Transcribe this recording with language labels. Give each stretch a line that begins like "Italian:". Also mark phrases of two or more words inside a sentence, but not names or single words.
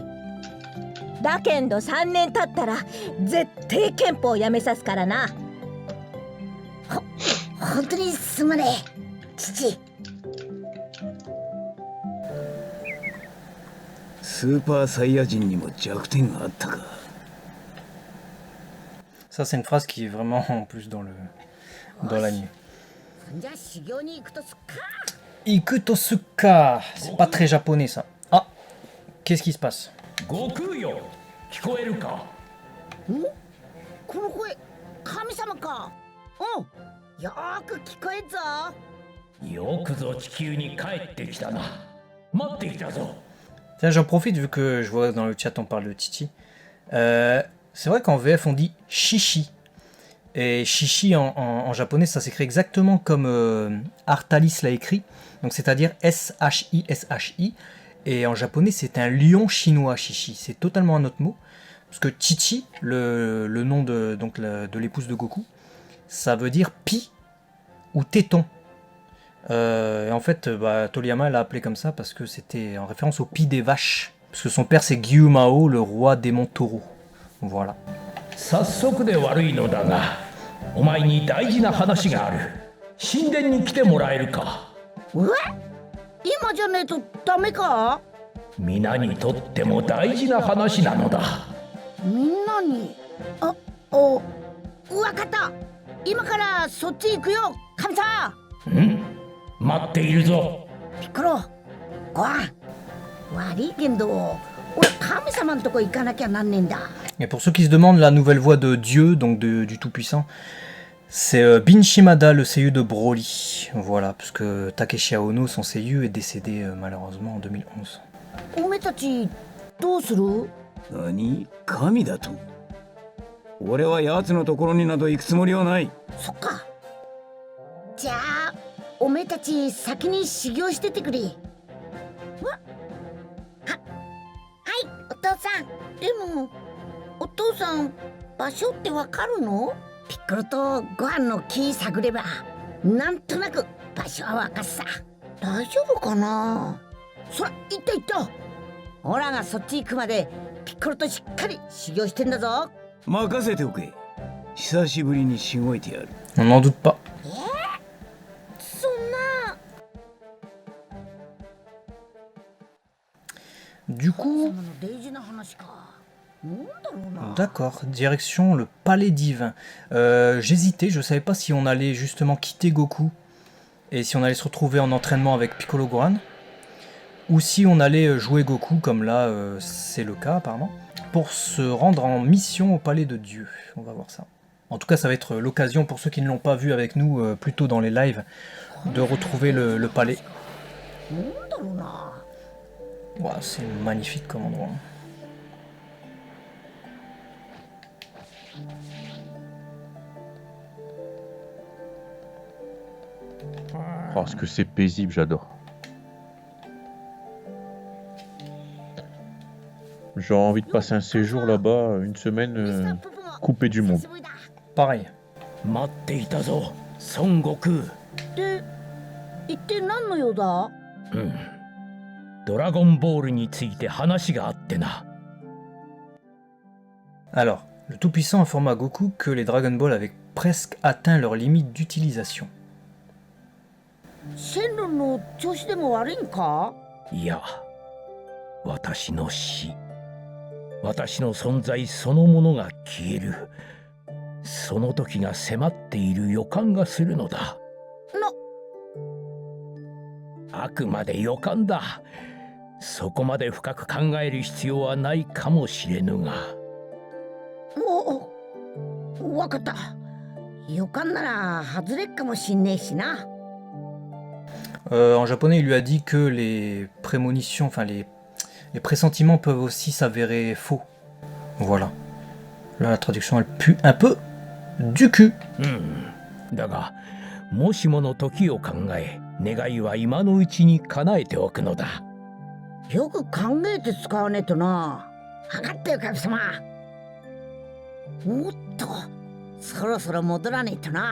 Japanese: だけんど3年経ったら絶対憲法やめさすからな。本当にすまねえ父。スーパーサイヤ人にも弱点があったか。
French: Ça, c'est une phrase qui est vraiment en plus dans l'anime.
Japanese: じゃあ修行に行くとすっか。 Ikutosuka.
French: C'est pas très japonais, ça. Ah, qu'est-ce qui se passe?
Japanese: 悟空よ、聞こえるか？この声神様か。よーく聞こえんぞ。よくぞ地球に帰ってきたな。待っていたぞ。
French: Tiens, j'en profite vu que je vois dans le chat on parle de Titi. C'est vrai qu'en VF on dit Shishi. Et Shishi en japonais ça s'écrit exactement comme Artalis l'a écrit. Donc c'est-à-dire S-H-I-S-H-I. Et en japonais c'est un lion chinois Shishi. C'est totalement un autre mot. Parce que Chichi, le nom de l'épouse de Goku, ça veut dire pi ou téton. Et en fait, Toriyama l'a appelé comme ça parce que c'était en référence au pi des vaches. Parce que son père c'est Gyumao, le roi démon taureau. Voilà.
Japanese: 早速で悪いのだが、お前に大事な話がある。神殿に来てもらえるか？今じゃねえとダメか？皆にとっても大事な話なのだ。みんなに。わかった。今からそっち行くよ神様。待っているぞ。ピッコロ、ご飯。悪いけど俺神様のとこ行かなきゃなんねえんだ。
French: Et pour ceux qui se demandent, la nouvelle voix de Dieu, donc du Tout-Puissant, c'est Bin Shimada, le seiyuu de Broly. Voilà, parce que Takeshi Aono, son seiyuu, est décédé malheureusement en 2011.
Japanese: おめえたちどうする？何？神だと？俺は奴のところになど行くつもりはない。そっか。じゃあおめえたち先に修行しててくれ。はい、お父さん。でもお父さん場所ってわかるの？ピッコロとご飯の木探ればなんとなく場所はわかっさ。大丈夫かな？そら行った行った。オラがそっち行くまでピッコロとしっかり修行してんだぞ。任せておけ。久しぶりにしごいてやる。
French: On n'en doute pas.
Japanese: そんな。
French: Du coup,
Japanese: 大事な話か。なんだろうな。
French: d'accord, direction le palais divin. J'hésitais, je savais pas si on allait justement quitter Goku et si on allait se retrouver en entraînement avec Piccolo Gohan, ou si on allait jouer Goku, comme là c'est le cas apparemment, pour se rendre en mission au palais de Dieu. On va voir ça. En tout cas, ça va être l'occasion pour ceux qui ne l'ont pas vu avec nous plus tôt dans les lives de retrouver le palais.
Japanese: なんだろうな。
French: Ouah, c'est magnifique comme endroit. Parce que c'est paisible, j'adore. J'aurais envie de passer un séjour là-bas, une semaine coupé du monde. Pareil.
Japanese: 待っていたぞ、孫悟空。で、一体何の用だ？ドラゴンボールについて話があってな。
French: Alors, le Tout-Puissant informa Goku que les Dragon Ball avaient presque atteint leur limite d'utilisation.
Japanese: シェンロンの調子でも悪いんか？いや、私の死、私の存在そのものが消える。その時が迫っている予感がするのだ。あくまで予感だ。そこまで深く考える必要はないかもしれぬが。わかった。予感なら外れっかもしんねえしな。
French: En japonais, il lui a dit que les prémonitions, enfin les pressentiments peuvent aussi s'avérer faux. Voilà. Là, la traduction, elle pue un peu du cul.
Japanese: だが、もしもの時を考え、願いは今のうちに叶えておくのだ。よく考えて使わねえとな。分かったよ、神様。おっと、そろそろ戻らねえとな。